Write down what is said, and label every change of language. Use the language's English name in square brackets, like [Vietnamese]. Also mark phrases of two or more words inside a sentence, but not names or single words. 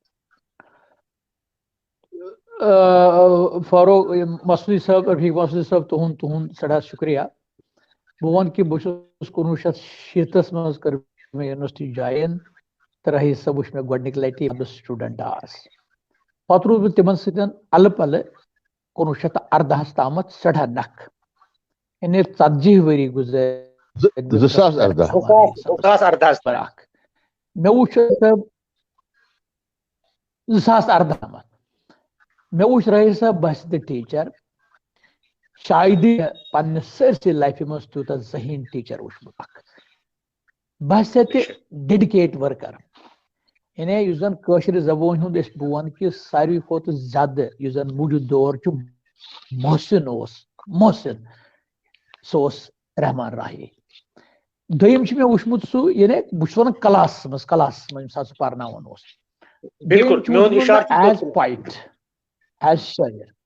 [Kashmiri] فاروق مسعودی صاحب رفیق مسعودی صاحب تہد سٹھا شکریہ. بہ ون کہ بہس 1960 مز کر میں [English] university join [Kashmiri] تو راہی صاحب وچ میں گۄڈنِکہِ لٹہِ سٹوڈنٹ آس, پتہ روٗد بہٕ تِمن سۭتۍ الہٕ پلہٕ 1918 تامتھ سٹھا نکھ, یعنی 40 ؤری گزر 2018 مے وچھ 2018 تامتھ مے وچھ راہی صاحب بس تہ ٹیچر شاید پنہ سرسی لائفہِ مز تیوٗتاہ ذہین ٹیچر وچھمت اکھ بس تہ [English] dedicate worker, [Kashmiri] یعنی اس زن کٲشرِ زبان ہُنٛد أسۍ بہٕ ونہٕ کہِ ساروی کھۄتہٕ زیادٕ یُس زن موٗجوٗد دور چھُ محسن سُہ اوس رحمان راہی. دوٚیِم چھُ مےٚ وٕچھمُت سُہ یعنی بہٕ چھُس ونان کلاسس منٛز ییٚمہِ ساتہٕ سُہ پرناوان اوس, [English] as poet as [Kashmiri] شٲعر.